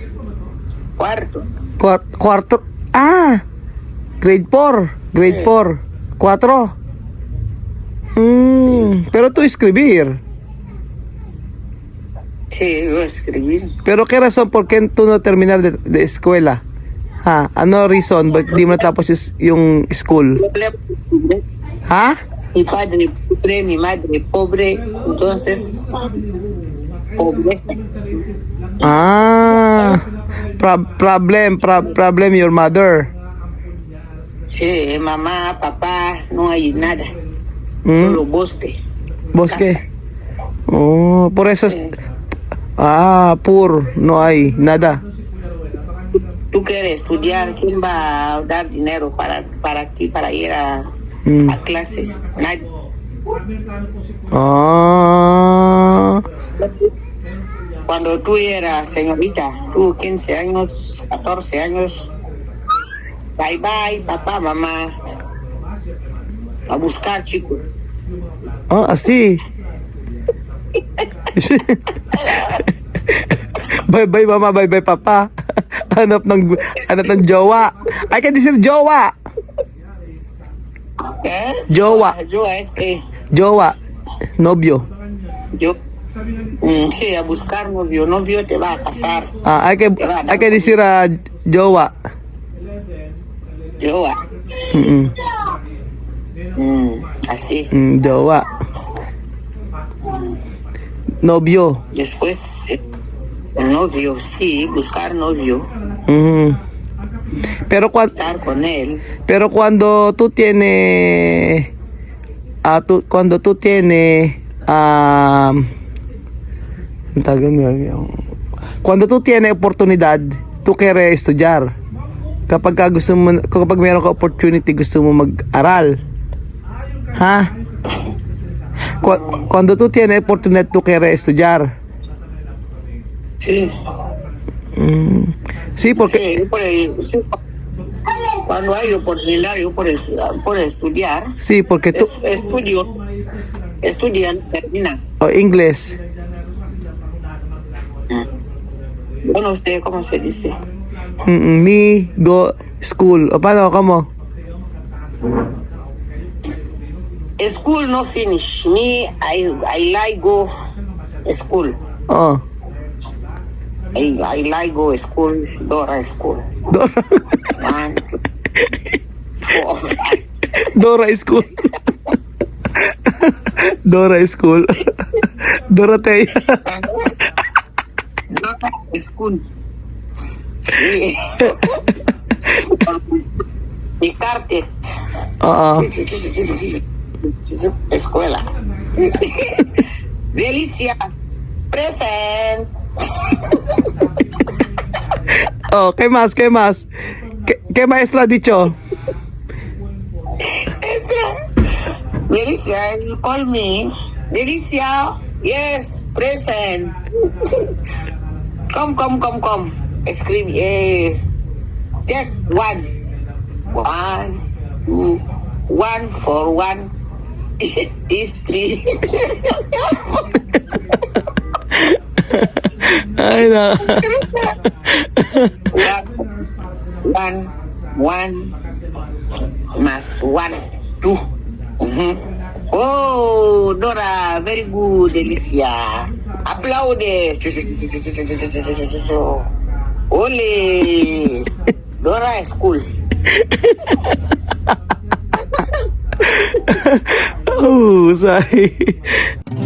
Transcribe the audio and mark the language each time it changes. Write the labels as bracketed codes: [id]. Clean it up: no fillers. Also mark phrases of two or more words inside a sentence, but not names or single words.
[es] Cuarto. [en] Grade 4. Grade 4. 4. [es] Pero tú escribir. Sí, yo escribir. Pero ¿qué razón por qué tú no terminar de escuela? [tl] Ano reason? Ba't di mo natapos yung school? Ha? [es] Mi padre pobre, mi madre pobre, entonces pobreza. [en] Problem your mother. [es] Sí, mamá, papá, no hay nada. Hmm? Solo bosque. Bosque. Oh, por eso poor, no hay nada. Tú quieres estudiar, ¿quién va a dar dinero para ti, para ir a clase? Nadie. Cuando tú eras señorita, tú 15 años, 14 años, [en] bye bye, [es] papá, mamá, a buscar, chico. Así. [en] Bye bye mama, bye bye papa. [tl] Hanap ng jowa. Ay, can decir jowa. ¿Eh? Jowa. [es] Jowa es que Jowa. Novio. yo, sí, a buscar novio te va a casar. Hay que decir jowa. Jowa. Así. Jowa. Novio. Después, novio, sí, buscar novio, Pero estar con él. Pero cuando tú tienes cuando tú tienes oportunidad, tú quieres estudiar. [tl] Kapag meron ka opportunity, gusto mo mag-aral. Ha? [es] Cuando tú tienes oportunidad, tú quieres estudiar. Sí. Sí, porque Sí, sí, cuando hay oportunidad, yo por estudiar, sí, porque tú estudian, termina. inglés. Yo no sé cómo se dice. [en] Me go school. [tl] O paano kamo? [en] School no finish. Me, I like go school. Oh. I like go school, Dora school. 1, 2, 4, 5. Dora school. Dora school. Dorotea. Dora school. [es] Sí. Mi cartet. Escuela. [en] Delicia. Present. [es] ¿Qué más? ¿Qué maestra ha dicho? Delicia, [en] you call me. Delicia, yes, present. Come. Scream, eh. Check, 1. 1, 2, 1 for 1 is 3. [tl] Ay na. [es] 1 mas 1, 2. [en] Oh, Dora, very good, Delicia. Applause. Ole. Dora is cool. Oh, say.